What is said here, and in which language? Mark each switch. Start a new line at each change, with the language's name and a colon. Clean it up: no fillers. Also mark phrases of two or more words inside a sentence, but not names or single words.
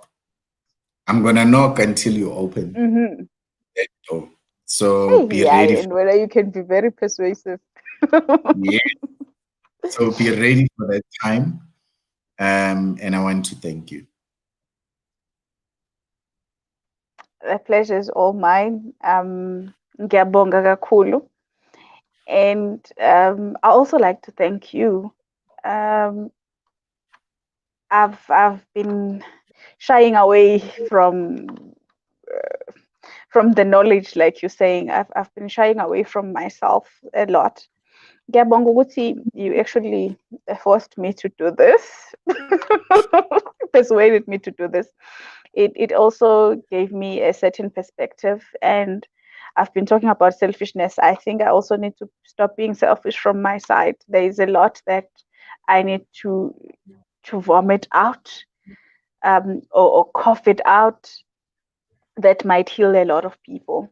English: I'm gonna knock until you open that door. So be Yeah, ready. and whether you can be very persuasive. Yeah. So be ready for that time. And I want to thank you. The pleasure is all mine.
Zulu: Ngiyabonga kakhulu.
English: And I also like to thank you. I've been shying away from the knowledge, like you're saying. I've been shying away from myself a lot.
Zulu: Ngiyabonga ukuthi
English: you actually forced me to do this, persuaded me to do this. It also gave me a certain perspective, and I've been talking about selfishness. I think I also need to stop being selfish from my side. There is a lot that I need to vomit out, or cough it out, that might heal a lot of people.